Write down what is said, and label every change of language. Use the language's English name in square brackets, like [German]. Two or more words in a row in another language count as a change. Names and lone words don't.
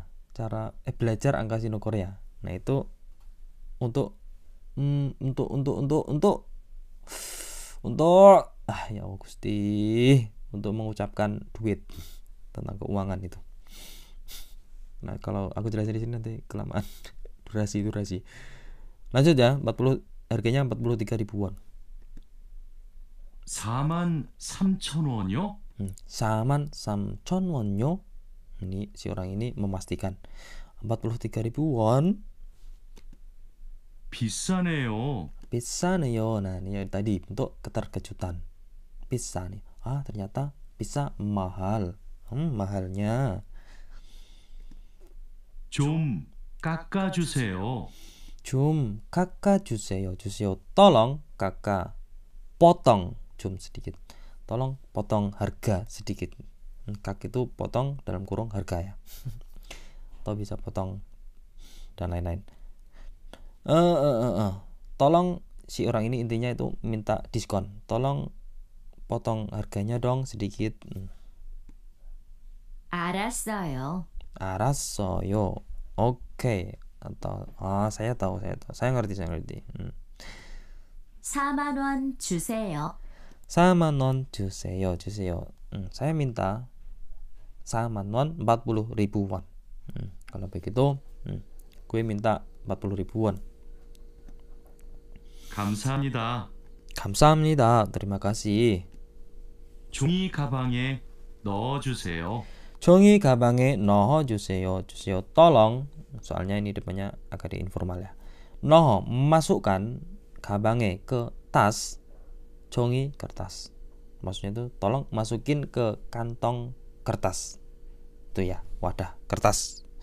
[Indonesian] Belajar angka Sino Korea. Nah, itu untuk ya Allah Gusti, untuk mengucapkan duit, tentang keuangan itu. Nah, kalau aku jelasin di sini nanti kelamaan. durasi. Lanjut ya, harganya 43.000 won. [Korean] 43,000원이요? 43,000원요. [Indonesian] Ini si orang ini memastikan 43.000 won. [Korean] 비싸네요. 비싸네요. [Indonesian] Nah, ini tadi bentuk keterkejutan. 비싸네. ternyata bisa mahal. mahalnya. [Korean] 좀 깎아주세요. 좀 깎아주세요. 주세요. [Indonesian] tolong kakak potong 좀 sedikit. Tolong potong harga sedikit. Kak itu potong dalam kurung harga ya. Atau bisa potong dan lain-lain. Tolong, si orang ini intinya itu minta diskon. Tolong potong harganya dong sedikit. [Korean] 알았어요. [Indonesian] Oke. Atau saya tahu. Saya ngerti. [Korean] 4만 원 주세요. 4만 원 주세요. [Indonesian] saya minta 4만 원, 40.000 won. Kalau begitu, gue minta 40.000 won. [Korean] 감사합니다. [Indonesian] terima kasih. [Korean] 종이 가방에 넣어주세요. 종이 가방에 넣어주세요. [Indonesian] tolong, soalnya ini depannya agak informal ya. masukkan 가방에 ke tas, 종이 kertas. Maksudnya itu tolong masukin ke kantong kertas. Itu ya, wadah kertas.